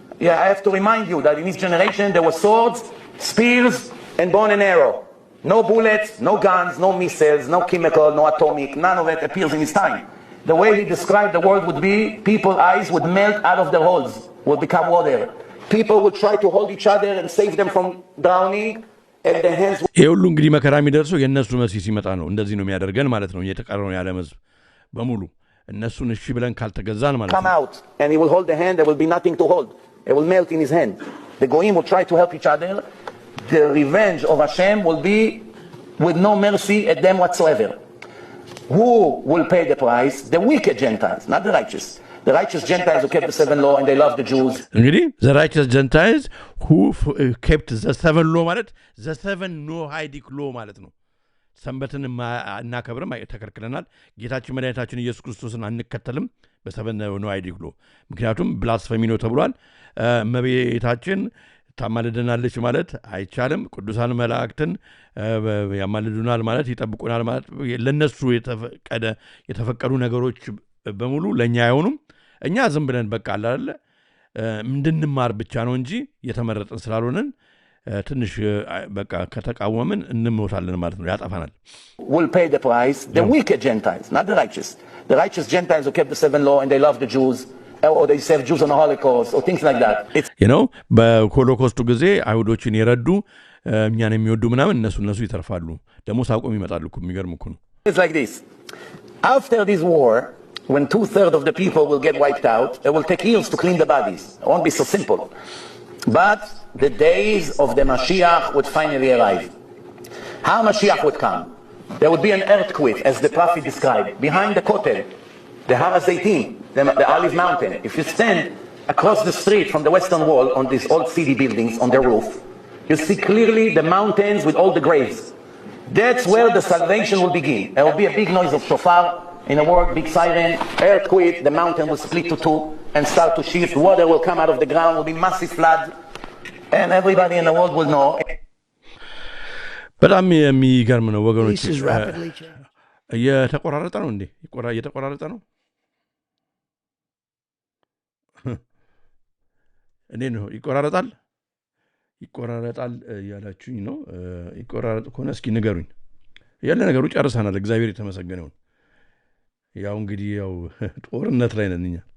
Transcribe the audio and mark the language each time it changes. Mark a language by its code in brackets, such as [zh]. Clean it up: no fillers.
[en] Yeah, I have to remind you that in his generation there were swords, spears, and bow and arrow. No bullets, no guns, no missiles, no chemical, no atomic. None of it appears in his time. The way he described the world would be people's eyes would melt out of their holes, would become water. People would try to hold each other and save them from drowning. [am] ይሄ ሁሉ እንግዲህ መከራ የሚደርሰው የእነሱ መሲህ ሲመጣ ነው። እንደዚህ ነው የሚያደርገን ማለት ነው። የተቀረው የዓለም ሕዝብ በሙሉ እነሱን እሺ ብለን ካልተገዛን ማለት ነው። [en] Come out and he will hold the hand, there will be nothing to hold. It will melt in his hand. The goyim will try to help each other. The revenge of Hashem will be with no mercy at them whatsoever. Who will pay the price? The wicked Gentiles, not the righteous. The righteous Gentiles who kept the 7 law and they love the Jews. [am] እንግዲህ [en] the righteous Gentiles who kept the 7 law [am] ማለት [en] the 7 Noahidic law [am] ማለት ነው። ሰንበትን እናከብርም ተከልክለናል። ጌታችን መድኃኒታችን ኢየሱስ ክርስቶስን አንከተልም በ7 Noahidic law ምክንያቱም ብላስፈሚ ነው ተብሏል። እመቤታችን ታማልደናለች ማለት አይቻልም። ቅዱሳን መላእክትን ያማልዱናል ማለት ይጠብቁናል ማለት ለነሱ የተፈቀዱ ነገሮች በሙሉ ለኛ አይሆኑም። እኛ ዝም ብለን በቃ አይደለ እንድንማር ብቻ ነው እንጂ የተመረጠን ስላልሆነን ትንሽ በቃ ከተቃወምን እንሞታለን ማለት ነው። ያጠፋናል። [en] Will pay the price the wicked Gentiles, not the righteous. The righteous Gentiles who kept the 7 law and they love the Jews, or they serve Jews on the Holocaust or things like that. You know, [am] በሆሎኮስቱ ጊዜ አይሁዶችን የረዱ እኛን የሚወዱ ምናምን እነሱ ይተርፋሉ። ደግሞ ሳቆም ይመጣሉ እኮ የሚገርም እኮ ነው። [en] It's like this. After this war, when 2/3 of the people will get wiped out, it will take years to clean the bodies. It won't be so simple. But the days of the Mashiach would finally arrive. How Mashiach would come? There would be an earthquake, as the prophet described, behind the Kotel, the Har HaZeitim, the Olive Mountain. If you stand across the street from the Western Wall on these old city buildings on the roof, you see clearly the mountains with all the graves. That's where the salvation will begin. There will be a big noise of shofar, in a word, big siren, earthquake, the mountain will split to 2 and start to shift. Water will come out of the ground, will be massive flood, and everybody in the world will know. [am] በጣም የሚገርም ነው ወገኖች። እየተቆራረጠ ነው እንዴ? እየተቆራረጠ ነው። እኔ ነው ይቆራረጣል እያላችሁኝ ነው። ይቆራረጥ ከሆነ እስኪ ንገሩኝ። ያለ ነገሩ ጨርሰናል። እግዚአብሔር የተመሰገነ ይሁን። ያው እንግዲህ ያው ጦርነት ላይ ነን እኛ።